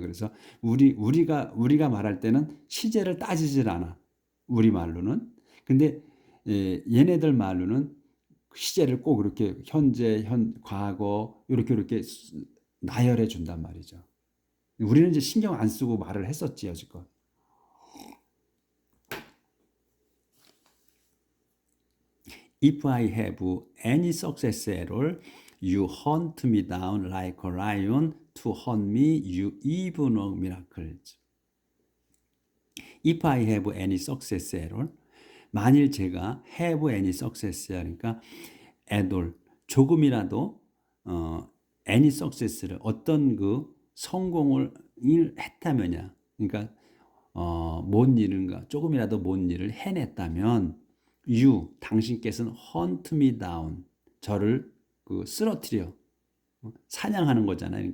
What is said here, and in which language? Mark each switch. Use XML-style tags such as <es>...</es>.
<ko>그래서 우리가 말할 때는 시제를 따지질 않아. 우리 말로는. 근데 얘네들 말로는 시제를 꼭 이렇게 현재, 과거 이렇게 나열해 준단 말이죠. 우리는 이제 신경 안 쓰고 말을 했었지 여지껏.</ko> <en>If I have any success at all, you hunt me down like a lion. To hunt me, you even work miracles. If I have any success at all,</en> <ko>만일 제가</ko> <en>have any success</en> <ko>그러니까</ko> <en>at all</en> <ko>조금이라도</ko> <en>any success를</en> <ko>어떤 그 성공을 했다면야 그러니까 뭔 일인가 조금이라도 뭔 일을 해냈다면</ko> <en>you</en> <ko>당신께서는</ko> <en>hunt me down</en> <ko>저를 그 쓰러뜨려 사냥하는 거잖아요.</ko>